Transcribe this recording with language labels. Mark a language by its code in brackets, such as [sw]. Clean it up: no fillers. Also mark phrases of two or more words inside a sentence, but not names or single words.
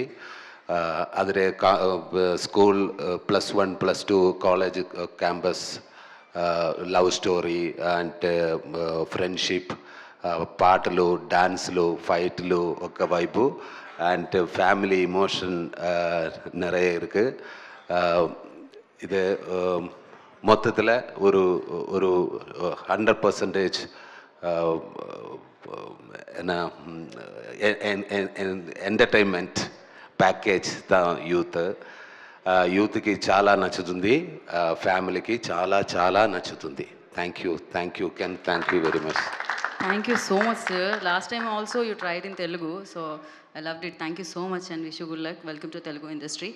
[te] ಆದರೆ స్కూల్ +1 +2 [en] college campus love story and friendship, [te] పాటలు, డాన్స్లు, ఫైట్లు ఒక వైపు అండ్ [en] family emotion [ta] நிறைய இருக்கு. இது மொத்தத்தில் ஒரு 100% என்ன [en] entertainment package [te] యూత్కి చాలా నచ్చుతుంది, ఫ్యామిలీకి చాలా చాలా నచ్చుతుంది. [en] Thank you Ken, thank you very much. Thank you so much, sir. Last time also you tried in Telugu, so I loved it. Thank you so much and wish you good luck. Welcome to Telugu industry.